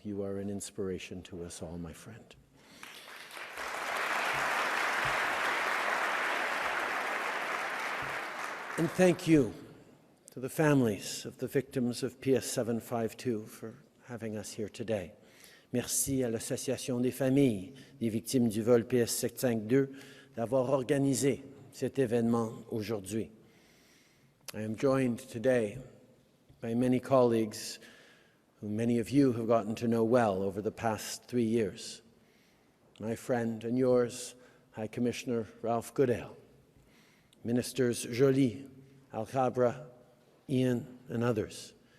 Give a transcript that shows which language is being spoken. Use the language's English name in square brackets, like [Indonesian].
[English] You are an inspiration to us all, my friend. And thank you to the families of the victims of PS752 for having us here today. [French] Merci à l'Association des familles des victimes du vol PS752 d'avoir organisé cet événement aujourd'hui. [English] I am joined today by many colleagues who many of you have gotten to know well over the past 3 years. My friend and yours, High Commissioner Ralph Goodale, Ministers Joly, Al-Khabra, Ian, and others.